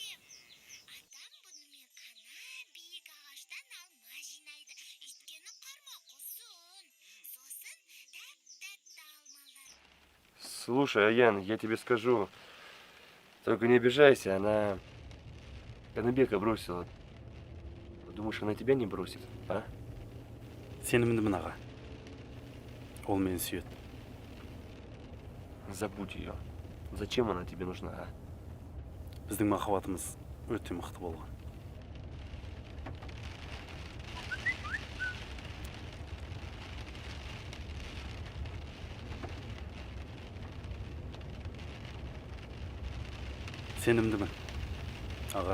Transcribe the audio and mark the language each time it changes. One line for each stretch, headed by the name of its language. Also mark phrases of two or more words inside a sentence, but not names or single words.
Russian: Слушай, Аян, я тебе скажу. Только не обижайся, она Канабека бросила. Думаешь, она тебя не бросит, а?
Kazakh: Сенімдімін аға. Ол мені сүйеді.
Russian: Забудь ее. Зачем она тебе нужна, а?
Kazakh: Біздің махаббатымыз өте мықты болған. Сенімдімін аға.